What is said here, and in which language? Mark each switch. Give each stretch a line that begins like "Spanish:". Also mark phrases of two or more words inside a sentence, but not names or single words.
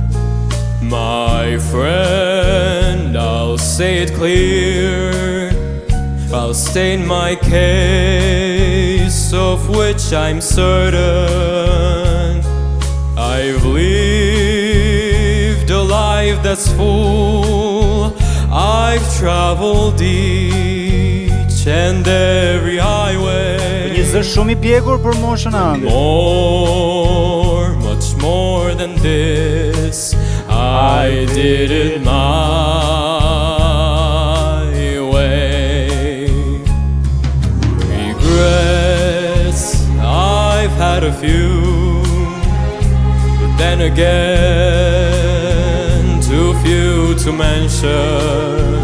English: My friend, I'll say it clear, I'll state my case, of which I'm certain. I've lived a life that's full, I've traveled each and every highway.
Albanian: Një zë shumë I pjekur për moshën e ëndër.
English: More, much more than this, I did it my way. Regrets, I've had a few, but then again, too few to mention.